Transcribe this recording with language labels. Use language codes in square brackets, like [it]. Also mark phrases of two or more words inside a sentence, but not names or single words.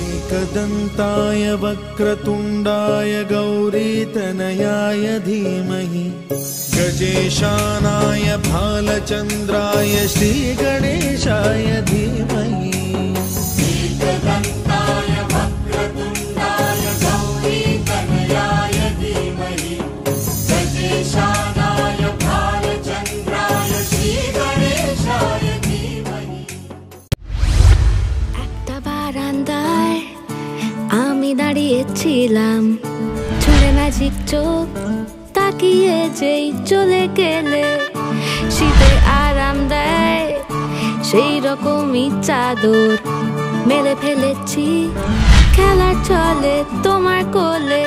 [sa] एकदन्ताय वक्रतुण्डाय गौरीतनयाय धीमहि गजेशानाय भालचन्द्राय श्रीगणेशाय धीमहि एकदन्ताय वक्रतुण्डाय गौरीतनयाय धीमहि गजेशानाय भालचन्द्राय श्रीगणेशाय धीमहि। [bn] একটা বারান্দায় আমি দাঁড়িয়েছিলাম, ছুঁড়ে ম্যাজিক চোখ তাকিয়ে যেই চলে গেলে, শীতে আরাম দেয় সেই রকমই চাদর মেলে ফেলেছি, খেলা চলে তোমার কোলে।